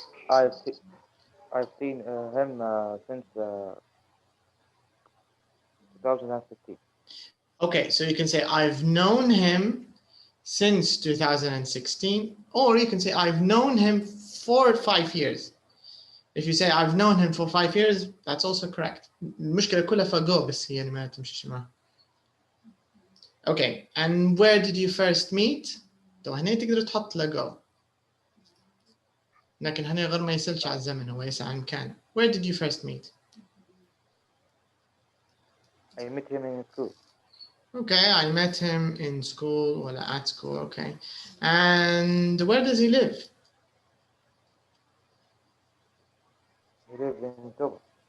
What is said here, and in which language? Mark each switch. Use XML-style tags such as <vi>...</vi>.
<en>I've seen him since 2015. Okay, so you can say I've known him since 2016, or you can say I've known him for 5 years. If you say I've known him for 5 years, that's also correct.</en> <ar>المشكلة كلها في go بس هي ما تمشيش معها.</ar> <en>Okay, and where did you first meet?</en> <ar>تو هنا تقدر تحط له go. لكن هنا غير ما يسألش على الزمن هو يسأل عن مكان.</ar> <en>Where did you first meet? I met him in school. Okay, I met him in school or at school, okay. And where does he live? He lives in Togo.</en>